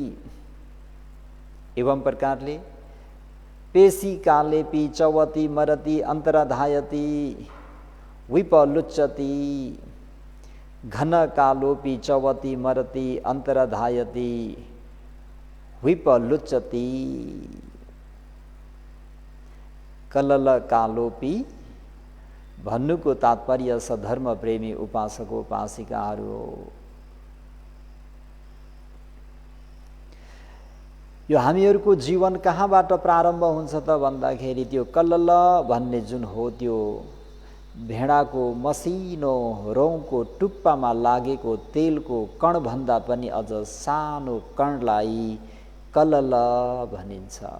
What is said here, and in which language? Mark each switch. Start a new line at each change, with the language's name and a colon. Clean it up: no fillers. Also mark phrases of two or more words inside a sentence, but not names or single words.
Nepali: एवं प्रकारले
Pali: पेशी कालेपि चवती मरती अन्तरधायती विपलुच्यति, घन कालोपि चवती मरती अन्तरधायती विपलुच्यति। कलल कालोपि
Nepali: भन्नुको तात्पर्य सधर्म प्रेमी उपासक उपासिकाहरू हो। यो हामीहरूको जीवन कहाँबाट प्रारम्भ हुन्छ त भन्दाखेरि त्यो कलल भन्ने जुन हो त्यो भेडाको मसिनो रौँको टुप्पामा लागेको तेलको कणभन्दा पनि अझ सानो कणलाई कलल भनिन्छ।